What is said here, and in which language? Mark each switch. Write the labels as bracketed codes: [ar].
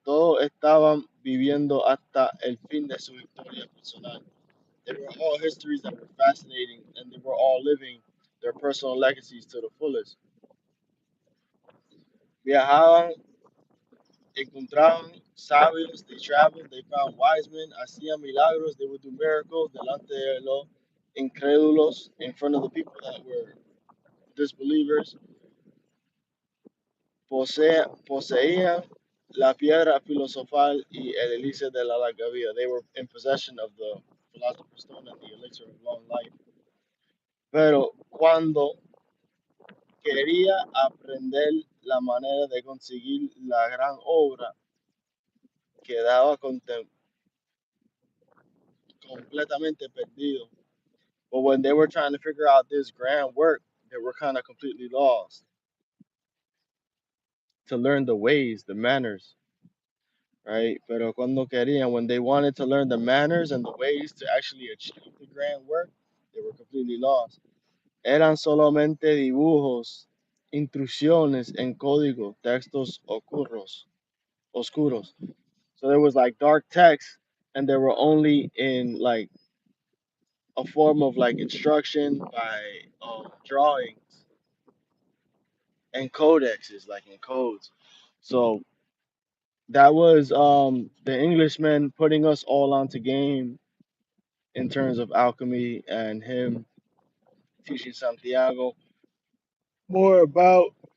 [es] Todos estaban viviendo hasta el fin de su historia personal. [en] They were all histories that were fascinating, and they were all living their personal legacies to the fullest. [es] Viajaban, encontraban sabios, [en] they traveled, they found wise men, [es] hacían milagros, [en] they would do miracles [es] delante de los incrédulos, [en] in front of the people that were disbelievers. [es] Poseían la piedra filosofal y el elixir de la larga vida. [en] They were in possession of the philosopher's stone and the elixir of long life. [es] Pero cuando quería aprender la manera de conseguir la gran obra quedaba completamente perdido. [en] But when they were trying to figure out this grand work, they were kind of completely lost to learn the ways, the manners, right? [es] Pero cuando querían, [en] when they wanted to learn the manners and the ways to actually achieve the grand work, they were completely lost. [es] Eran solamente dibujos, intrusiones en código, textos oscuros. [en] So there was like dark text, and they were only in like a form of like instruction by drawings and codexes, like in codes. So that was the Englishman putting us all onto game in terms of alchemy and him teaching Santiago more about